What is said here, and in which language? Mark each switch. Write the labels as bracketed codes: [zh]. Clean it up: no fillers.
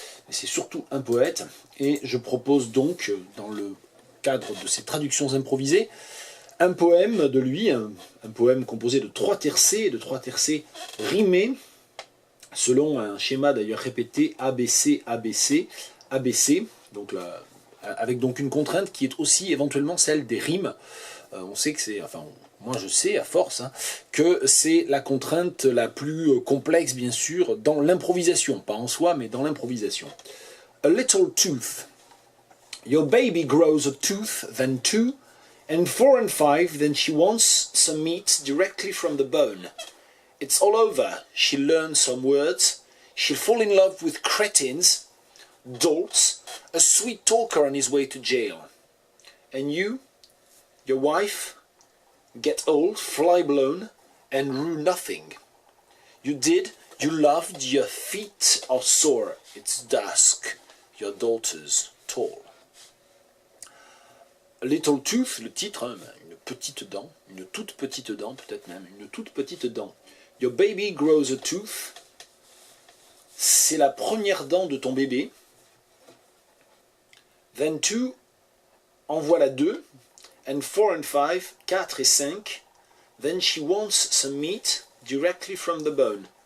[fr] Mais c'est surtout un poète. Et je propose donc, dans le cadre de ces traductions improvisées, un poème de lui, un poème composé de 3 tercets rimés, selon un schéma d'ailleurs répété ABC, ABC, ABC, donc avec donc une contrainte qui est aussi éventuellement celle des rimes. On sait que c'est, enfin, moi je sais à force, que c'est la contrainte la plus complexe bien sûr dans l'improvisation, pas en soi mais dans l'improvisation. [en] A little tooth. Your baby grows a tooth, then 2, and 4 and 5, then she wants some meat directly from the bone. It's all over, she'll learn some words, she'll fall in love with cretins, dolts, a sweet talker on his way to jail. And you, your wife, get old, fly blown, and rue nothing. You did, you loved, your feet are sore, it's dusk, your daughter's tall. A little tooth, [fr] le titre, une petite dent, une toute petite dent, peut-être même, une toute petite dent. [en] Your baby grows a tooth, [fr] c'est la première dent de ton bébé. [en] Then 2, [fr] en voilà 2. [en] And 4 and 5, [fr] 4 et 5, [en] then she wants some meat directly from the bone.